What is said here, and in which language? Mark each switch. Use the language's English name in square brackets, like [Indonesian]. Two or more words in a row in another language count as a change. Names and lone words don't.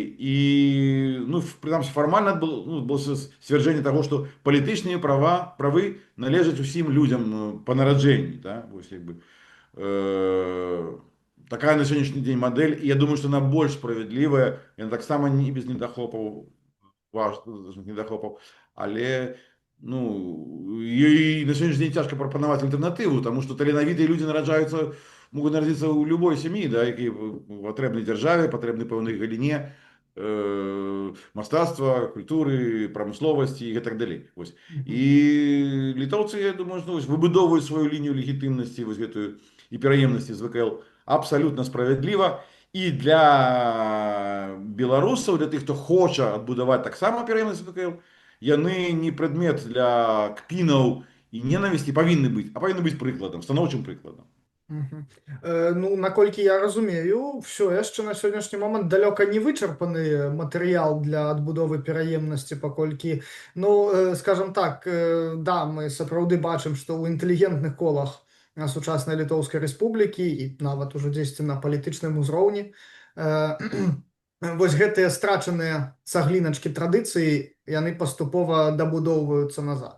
[Belarusian] І, ну, прынамсі, фармальна было сцвярджэнне таго, што палітычныя правы належаць усім людзям па нараджэнні, да? Вось, як бы, такая на сённяшні дзень мадэль, і я думаю, што она больш справядлівая, яна таксама не без недахопаў, [Ukrainian] але ну, і на сьогоднішній день тяжко пропонувати альтернативу, тому що таленавіті люди нараджаються, можуть народитися у будь-якій сім'ї, да, які потрібні державі, потрібні певній галині мистецтва, культури, промисловості і так далі. Ось. І литовці, я думаю, ну, вибудовують свою лінію легітимності ось гэтую, і пераемності з ВКЛ абсолютно справедливо. І для білорусів, для тих, хто хоче відбудувати так само пераемність з ВКЛ, [Belarusian] яны не предмет для кпінаў і ненавісці павінны быць, а павінны быць прыкладам, станоўчым прыкладам. Ну, наколькі я разумею, все яшчэ на сённяшні момант далёка не вычарпаны матэрыял для адбудовы пераемнасці, паколькі, ну, скажем так, да, мы сапраўды бачым, што ў інтэлігентных колах сучаснай Літоўскай Рэспублікі і нават ужо дзесьці на палітычным узроўні вось гэтыя страчаныя цагліначкі традыцыі, яны паступова дабудоўваюцца назад.